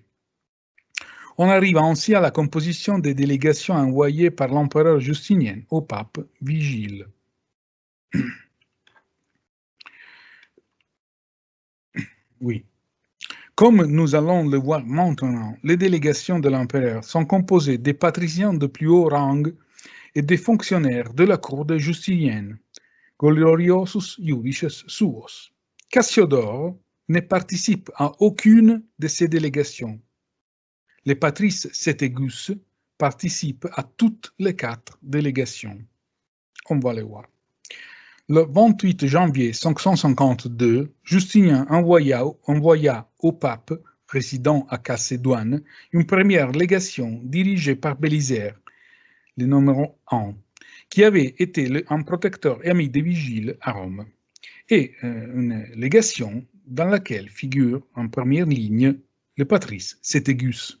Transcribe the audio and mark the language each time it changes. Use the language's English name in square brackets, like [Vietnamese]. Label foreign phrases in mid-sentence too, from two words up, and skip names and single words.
[French] On arrive ainsi à la composition des délégations envoyées par l'empereur Justinien au pape Vigile. Oui. Comme nous allons le voir maintenant, les délégations de l'empereur sont composées des patriciens de plus haut rang et des fonctionnaires de la cour de Justinien, [Latin] gloriosus iudices suos. [French] Cassiodore ne participe à aucune de ces délégations. Les patrices Céthégus participent à toutes les 4 délégations. On va les voir. Le 28 janvier 552, Justinien envoya au pape, résidant à Chalcédoine, une première légation dirigée par Bélisaire, le numéro 1, qui avait été un protecteur et ami de Vigile à Rome, et une légation dans laquelle figure en première ligne le patrice Céthégus.